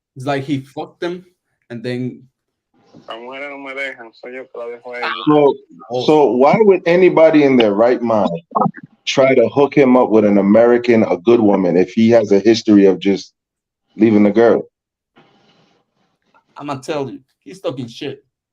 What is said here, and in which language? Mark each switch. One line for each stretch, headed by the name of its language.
English: it's like he fucked them and then
Spanish: Las mujeres no me dejan, soy yo que la dejo a ella.
English: so why would anybody in their right mind try to hook him up with an American, a good woman, if he has a history of just leaving the girl? I'm gonna tell you, he's talking shit.